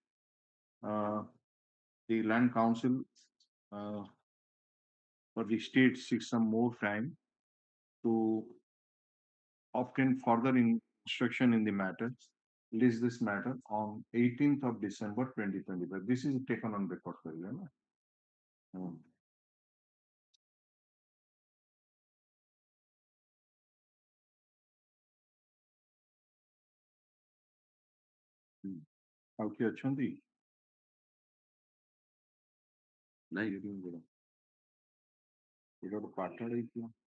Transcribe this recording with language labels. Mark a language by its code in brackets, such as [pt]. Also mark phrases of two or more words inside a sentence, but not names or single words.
[en] The Land Council for the state seeks some more time to obtain further instruction in the matter. List this matter on 18th of December 2025. This is taken on record for you. [or] ଆଉ କିଏ ଅଛନ୍ତି ନାଇଁ ଏଇଟା ଗୋଟେ ପାଠ ହେଇଥିଲା